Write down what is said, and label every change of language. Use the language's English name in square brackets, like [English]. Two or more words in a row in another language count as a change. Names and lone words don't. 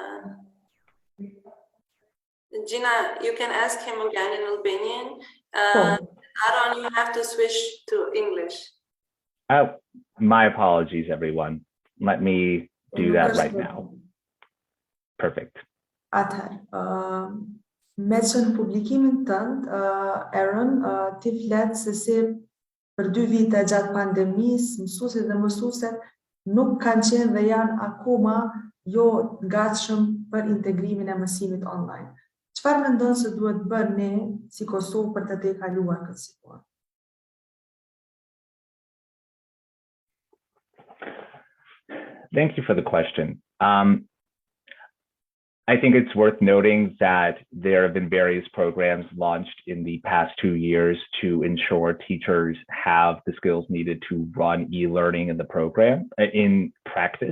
[English] Gina, you can ask him again in Albanian. Aaron, you have to switch to English. Oh, my apologies, everyone. Let me do that right now. Perfect. [Albanian] Atëherë, me qenë publikimin tënd, Aaron, ti flet se si për 2 vite gjatë pandemisë, mësuesit dhe mësueset nuk kanë qenë dhe janë akoma jo gatshëm për integrimin e mësimit online. Çfarë mendon se duhet bërë ne si Kosovë për të tejkaluar këtë situatë? [English] Thank you for the question. I think it's worth noting that there have been various programs launched in the past 2 years to ensure teachers have the skills needed to run e-learning in the program, in practice.